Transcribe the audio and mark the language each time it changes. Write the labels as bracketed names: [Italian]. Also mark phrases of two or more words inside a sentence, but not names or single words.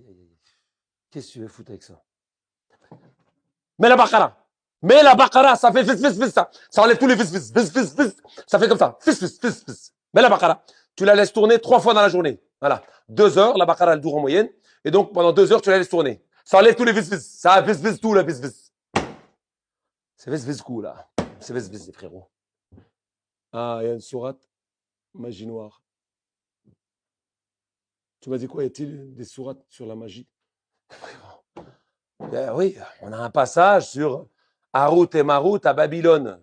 [French] Qu'est-ce que tu veux foutre avec ça? Mets la baqara. Mets la baqara, ça fait fis, fis, fis, ça. Ça enlève tous les fis, fis, fis, fis, fis. Ça fait comme ça. Fis, fis, fis, fis. Mets la baqara. Tu la laisses tourner 3 fois dans la journée. Voilà. 2 heures, la baqara, elle dure en moyenne. Et donc, pendant 2 heures, tu la laisses tourner. Ça enlève tous les fis, fis. Ça fis, fis, tout, la fis, fis. C'est fis, fis, coup, là. C'est fis, fis, les frérots. Ah, il y a une sourate, magie noire. Tu m'as dit quoi? Y a-t-il des sourates sur la magie? Ben oui, on a un passage sur Harut et Marut à Babylone.